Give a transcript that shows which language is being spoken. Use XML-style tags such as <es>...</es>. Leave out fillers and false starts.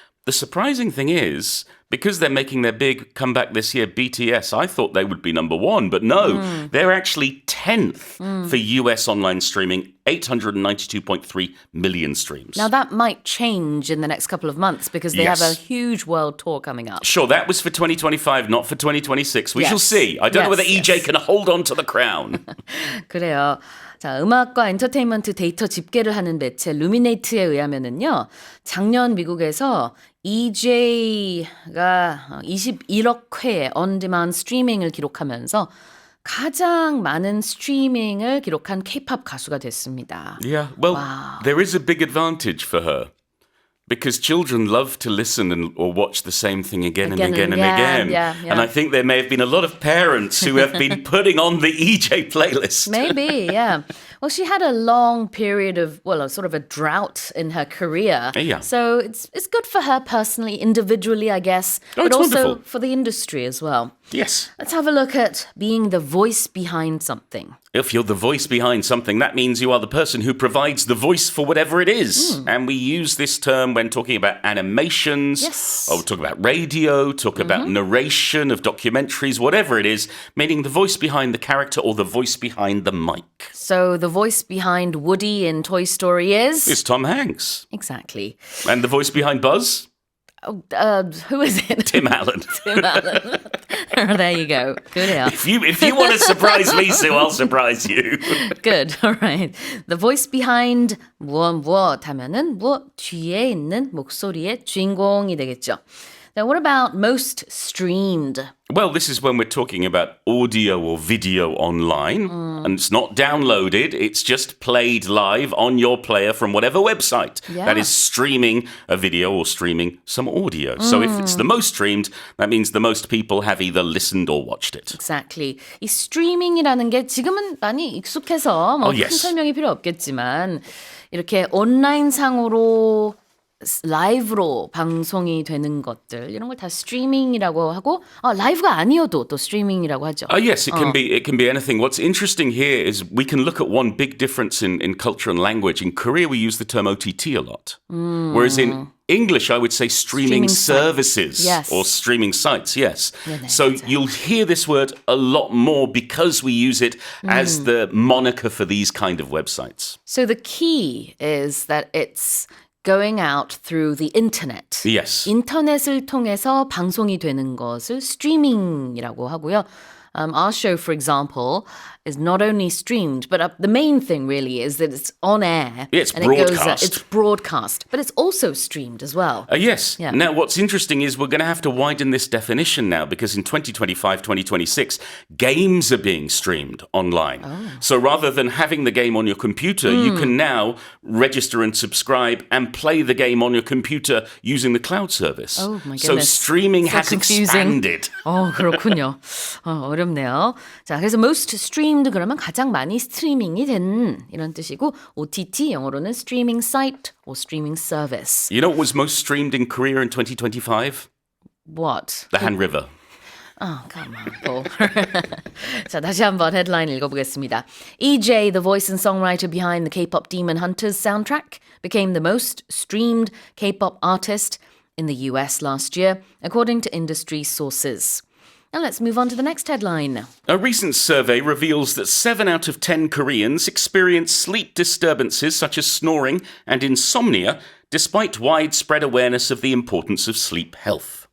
<en>The surprising thing is, because they're making their big comeback this year, BTS, I thought they would be number one, but no, they're actually 10th for US online streaming, 892.3 million streams. Now that might change in the next couple of months because they have a huge world tour coming up. Sure, that was for 2025, not for 2026. We shall see. I don't know whether EJ can hold on to the crown.</en> <ko>그래요. 자, 음악과 엔터테인먼트 데이터 집계를 하는 매체 루미네이트에 의하면은요. 작년 미국에서 EJAE가 21억 회의 on-demand 스트리밍을 기록하면서 가장 많은 스트리밍을 기록한 K-pop 가수가 됐습니다.</ko> <en>Yeah, well, there is a big advantage for her. Because children love to listen or watch the same thing again and again. Yeah. And I think there may have been a lot of parents who have been putting on the EJ playlist. Maybe, yeah. Well, she had a long period of, a sort of a drought in her career. Yeah. So it's good for her personally, individually, I guess. But also wonderful. for the industry as well. Yes. Let's have a look at being the voice behind something. If you're the voice behind something, that means you are the person who provides the voice for whatever it is. And we use this term when talking about animations, or talk about radio, talk about narration of documentaries, whatever it is, meaning the voice behind the character or the voice behind the mic. So the voice behind Woody in Toy Story is? It's Tom Hanks. Exactly. And the voice behind Buzz? Who is it? Tim Allen. Tim Allen. There you go. Good. If you want to surprise me, Sue, I'll surprise you. Good. All right. The voice behind</en> <ko>무엇 하면은 무엇 뒤에 있는 목소리의 주인공이 되겠죠.</ko> <en>Now, what about most streamed? Well, this is when we're talking about audio or video online, and it's not downloaded, it's just played live on your player from whatever website that is streaming a video or streaming some audio. So if it's the most streamed, that means the most people have either listened or watched it. Exactly.</en> <ko>이 스트리밍이라는 게 지금은 많이 익숙해서 큰 설명이 필요 없겠지만 이렇게 온라인상으로 라이브로 방송이 되는 것들 이런 걸 다 스트리밍이라고 하고 라이브가 아니어도 또 스트리밍이라고 하죠.</ko> <en>Yes, it can be anything. What's interesting here is we can look at one big difference in culture and language. In Korea, we use the term OTT a lot, whereas in English, I would say streaming services or streaming sites, yes. So you'll hear this word a lot more because we use it as the moniker for these kind of websites. So the key is that it's going out through the internet. Yes.</en> <ko>인터넷을 통해서 방송이 되는 것을 스트리밍이라고 하고요.</ko> <en>Our show, for example, is not only streamed, but the main thing really is that it's on air. Yeah, it's and broadcast. It's broadcast, but it's also streamed as well. Yes. Yeah. Now, what's interesting is we're going to have to widen this definition now because in 2025, 2026, games are being streamed online. So rather than having the game on your computer, you can now register and subscribe and play the game on your computer using the cloud service. Oh, my goodness. So streaming So has confusing. expanded.</en> <ko>그렇군요. 어렵네요. 자, 그래서</ko> <en>most streamed</en> <ko>그러면 가장 많이 스트리밍이 된 이런 뜻이고 OTT 영어로는</ko> <en>streaming site or streaming service. You know what was most streamed in Korea in 2025? What? The Han River. Come on, Paul.</en> <ko>자, 다시 한번 헤드라인 읽어보겠습니다.</ko> <en>EJAE, the voice and songwriter behind the K-pop Demon Hunters soundtrack, became the most streamed K-pop artist in the US last year, according to industry sources. Now let's move on to the next headline. A recent survey reveals that 7 out of 10 Koreans experience sleep disturbances such as snoring and insomnia, despite widespread awareness of the importance of sleep health.</en>